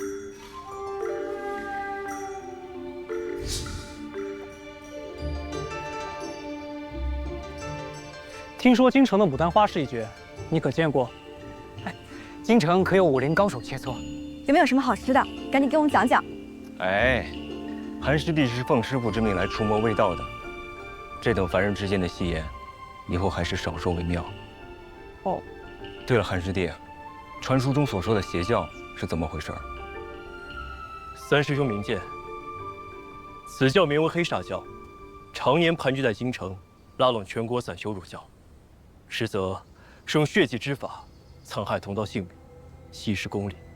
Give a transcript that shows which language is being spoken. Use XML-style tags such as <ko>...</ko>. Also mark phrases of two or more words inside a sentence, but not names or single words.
<zh>听说京城的牡丹花式一绝，你可见过？哎，京城可有武林高手切磋？有没有什么好吃的？赶緊給我們講講。哎，韓師弟是奉師傅之命來除魔衛道的，這等凡人之間的戲言，以後還是少說為妙。哦，對了，韓師弟，傳書中所說的邪教是怎麼回事？三師兄明鑑，此教名為黑煞教，常年盤踞在京城，拉攏全國散修入教，實則是用血祭之法殘害同道性命，稀釋公理。</zh>